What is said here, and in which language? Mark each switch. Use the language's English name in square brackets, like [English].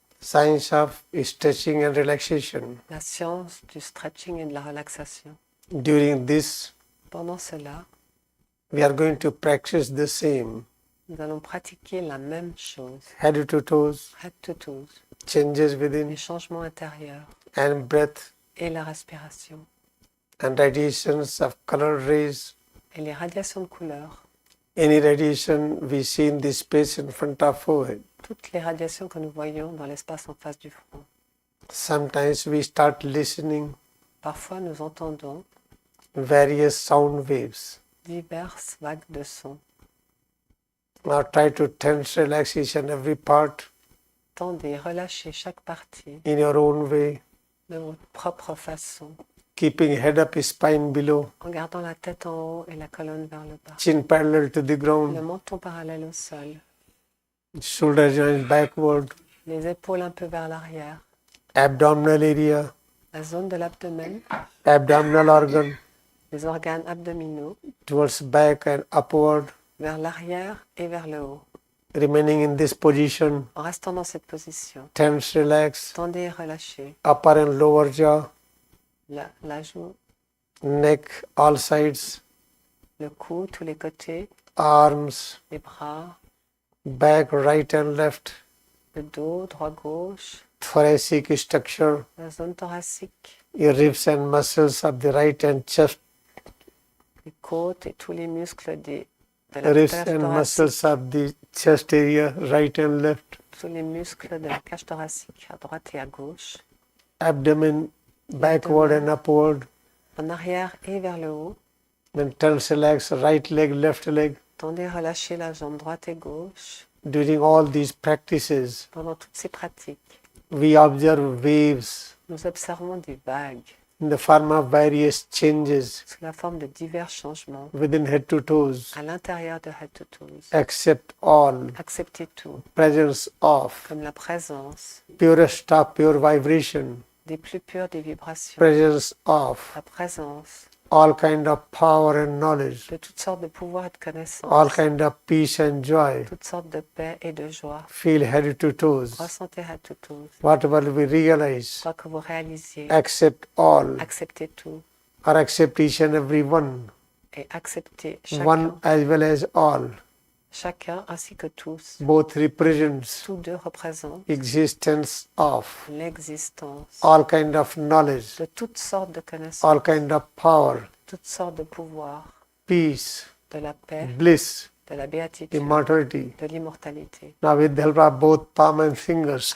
[English] science of stretching and relaxation. [French] la science du stretching et de la relaxation. [English] During this, [French] Pendant cela, [English] we are going to practice the same. [French] nous allons pratiquer la même chose. [English] Head to toes, Head to toes, changes within, [French] les changements intérieurs [English] and breath, [French] et la respiration [English] and radiations of color rays. [French] et les radiations de couleur. [English] Any radiation we see in this space in front of forehead. [French] Toutes les radiations que nous voyons dans l'espace en face du front. [English] Sometimes we start listening [French] Parfois, nous entendons [English] various sound waves. [French] diverses vagues de sons. [English] Now try to tense, relax each and every part [French] Tendez, relâchez chaque partie [English] in your own way, [French] de votre propre façon, [English] keeping head up, spine below, [French] en gardant la tête en haut et la colonne vers le bas. [English] chin parallel to the [French] Le [English] ground, [French] menton parallèle au sol, [English] shoulder joints backward, [French] les épaules un peu vers l'arrière, [English] abdominal area, [French] la zone de l'abdomen, [English] abdominal organ [French] les organes abdominaux, [English] towards back and upward, [French] vers l'arrière et vers le haut. [English] remaining in this position, [French] En restant dans cette position, [English] tense, relax, [French] tendez et relâchez [English] upper and lower jaw, [French] la joue, [English] neck, all sides, [French] le cou, tous les côtés, [English] arms, [French] les bras, [English] back, right and left, [French] le dos, droit, gauche, [English] thoracic structure, [French] la zone thoracique, [English] your ribs and muscles of the right and chest, [French] les côtes et tous les muscles de la [English] ribs [French] cage [English] and [French] thoracique, [English] muscles of the chest area, right and left, [French] tous les muscles de la cage thoracique à droite et à gauche, [English] abdomen, backward and upward, [French] en arrière et vers le haut. [English] then tense, relax, right leg, left leg. [French] Tendez, relâchez la jambe droite et gauche. [English] During all these practices, [French] Pendant toutes ces pratiques, [English] we observe waves [French] nous observons des vagues [English] in the form of various changes [French] sous la forme de divers changements [English] within head to toes. [French] à l'intérieur de [English] head to toes. Accept all, [French] Acceptez tout, [English] presence of, [French] comme la présence [English] purest of pure vibration, [French] des plus pures des vibrations, [English] presence of [French] la présence [English] all kind of power and knowledge, [French] de toutes sortes de pouvoirs et de connaissances, [English] all kind of peace and joy. [French] toutes sortes de paix et de joie. [English] Feel head to toes. [French] Ressentez [English] head to toes. Whatever we realize, [French] Quoi que vous réalisiez, [English] accept all [French] acceptez tout [English] or accept each and every one, [French] et acceptez [English] one as well as all. [French] chacun ainsi que tous. [English] Both represents [French] Tous deux représentent [English] existence of [French] l'existence [English] all kind of knowledge, [French] de toutes sortes de connaissances, [English] all kind of power, [French] toutes sortes de pouvoirs, [English] peace, [French] de la paix, [English] bliss, [French] de la béatitude, [English] immortality. [French] de l'immortalité. [English] Now with the help of both palm and fingers,